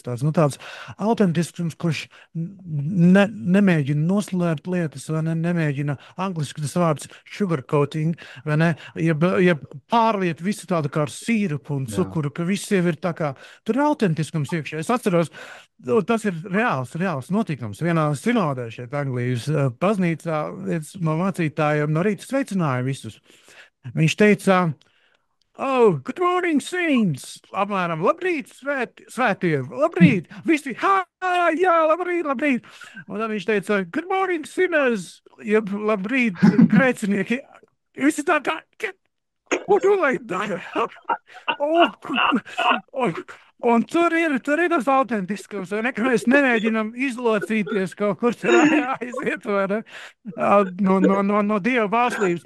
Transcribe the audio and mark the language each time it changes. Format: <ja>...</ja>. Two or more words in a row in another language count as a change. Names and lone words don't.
<lv>Tāds autentisks, kurš nemēģina noslēpt lietas, vai nemēģina angliski tas vārds sugarcoating, vai ne, ja pārliet visu tādu kā ar sīrupu un cukuru, ka viss jau ir tā kā, tur ir autentiskums iekšā. Es atceros, tas ir reāls notikums. Vienā sinodē šeit Anglijas baznīcā viens no mācītājiem no rīta sveicināja visus. Viņš teica,</lv> <en>oh, good morning, saints!</en> <lv>Apmēram, labrīt, svētie, labrīt! Visi, jā, labrīt! Un tad viņš teica,</lv> <en>good morning, sinners!</en> <lv>Jeb, labrīt, grēcinieki! Visi tā kā, ko tu lai dara? Un tur ir tas autentiskums, vai ne, ka mēs nemēģinam izlocīties kaut kur tur aiziet, vai ne, no Dieva bauslības.</lv>